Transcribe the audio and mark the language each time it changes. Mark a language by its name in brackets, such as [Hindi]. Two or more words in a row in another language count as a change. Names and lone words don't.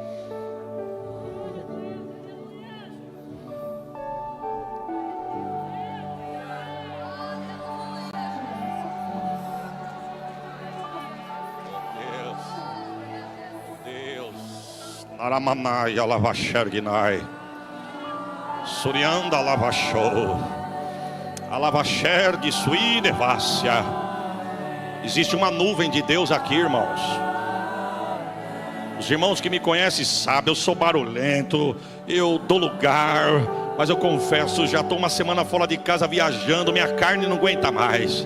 [Portuguese] Deus, Naramanai, Alavaxerguinai. Surianda lavachou, a lavacher de suínevácia. Existe uma nuvem de Deus aqui, irmãos. Os irmãos que me conhecem sabem, eu sou barulhento, eu dou lugar, mas eu confesso, já estou uma semana fora de casa viajando, minha carne não aguenta mais.